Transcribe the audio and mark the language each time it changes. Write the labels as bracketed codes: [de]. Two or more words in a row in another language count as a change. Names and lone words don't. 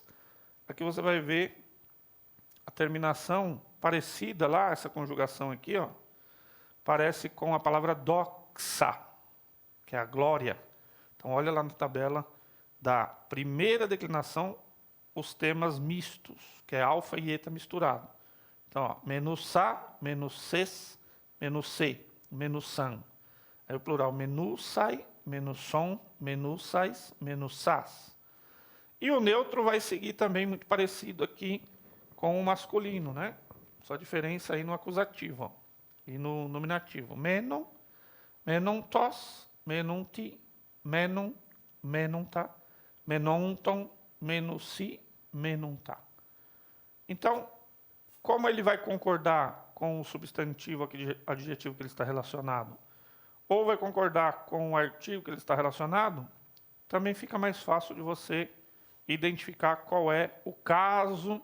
[pt] Aqui você vai ver a terminação parecida lá, essa conjugação aqui, ó, parece com a palavra doxa, que é a glória. Então, olha lá na tabela da primeira declinação, os temas mistos, que é alfa e eta misturado. Então, ó, [el] μένουσα, μενούσης, μενούσῃ, μένουσαν. [pt] Aí o plural [el] μένουσαι, μενουσῶν, μενούσαις, μενούσας. [pt] E o neutro vai seguir também muito parecido aqui com o masculino, né? Só a diferença aí no acusativo, ó, e no nominativo. [el] μένον, μένοντος, μένοντι, μένον, μένοντα, μενόντων, μένουσι, μένοντα. [pt] Então, como ele vai concordar com o substantivo aqui, adjetivo que ele está relacionado, ou vai concordar com o artigo que ele está relacionado, também fica mais fácil de você identificar qual é o caso.